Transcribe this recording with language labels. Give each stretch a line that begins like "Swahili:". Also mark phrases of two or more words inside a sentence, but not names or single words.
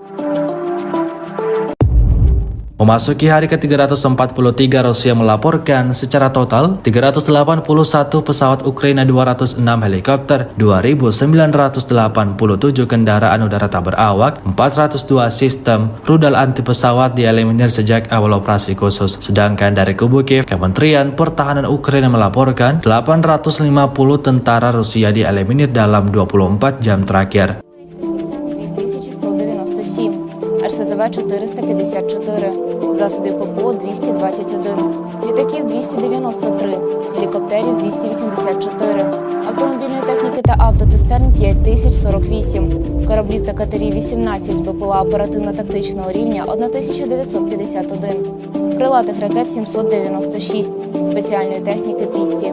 Indonesian: Memasuki hari ke-343, Rusia melaporkan secara total 381 pesawat Ukraina, 206 helikopter, 2.987 kendaraan udara tak berawak, 402 sistem rudal anti pesawat dieliminir sejak awal operasi khusus. Sedangkan dari kubu Kiev, Kementerian Pertahanan Ukraina melaporkan 850 tentara Rusia dieliminir dalam 24 jam terakhir.
Ukrainian: РСЗВ 454, засобів ППО 221, літаків 293, гелікоптерів 284, автомобільної техніки та автоцистерн 5048, кораблів та катерів 18, БПЛА оперативно-тактичного рівня 1951, крилатих ракет 796, спеціальної техніки 200.